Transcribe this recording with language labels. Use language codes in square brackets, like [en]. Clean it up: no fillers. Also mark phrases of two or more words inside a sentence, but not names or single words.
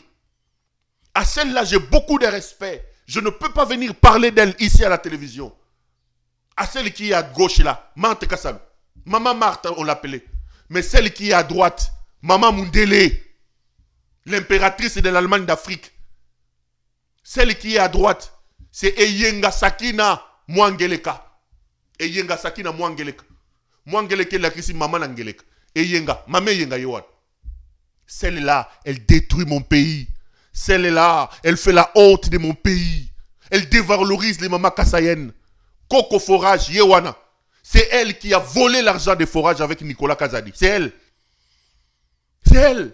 [fr] À celle-là, j'ai beaucoup de respect. Je ne peux pas venir parler d'elle ici à la télévision. À celle qui est à gauche là, Marthe Kassalou. Maman Marthe, on l'appelait. Mais celle qui est à droite, Maman Mundele, l'impératrice de l'Allemagne d'Afrique. Celle qui est à droite, c'est Eyenga Sakina Mwangeleka. Eyenga Sakina Mwangeleka. Mwangeleka la Christi Maman Angeleka. Eyenga, Maman Eyenga Yohan. Celle-là, elle détruit mon pays. Celle-là, elle fait la honte de mon pays. Elle dévalorise les mamans kassayennes. Coco Forage, Yewana. C'est elle qui a volé l'argent des forages avec Nicolas Kazadi. C'est elle. C'est elle.